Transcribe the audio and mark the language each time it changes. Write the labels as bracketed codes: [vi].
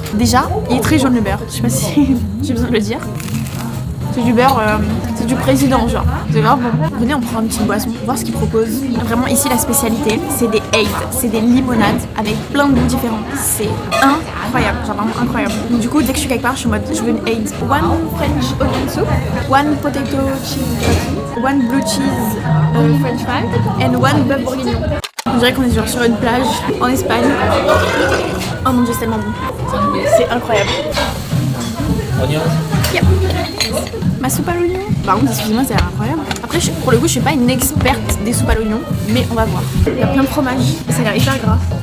[fr] Déjà, il est très jaune le beurre. Je sais pas si j'ai besoin de le dire. C'est du beurre, c'est du président genre. C'est grave bon. Venez, on prend une petite boisson, voir ce qu'ils proposent. Vraiment ici la spécialité, c'est des aids, c'est des limonades avec plein de goûts différents. C'est incroyable, genre vraiment incroyable. Donc, du coup, dès que je suis quelque part, je suis en mode, je veux une aid. [en] One French onion soup, one potato cheese patty, one blue cheese French fry, and one bœuf bourguignon. [fr] On dirait qu'on est genre sur une plage en Espagne. Oh mon dieu, c'est tellement bon. C'est incroyable. Oignon. Yep. Ma soupe à l'oignon. Par contre, excusez-moi, ça a l'air incroyable. Après, pour le coup, je suis pas une experte des soupes à l'oignon, mais on va voir. Il y a plein de fromage et ça a l'air hyper gras.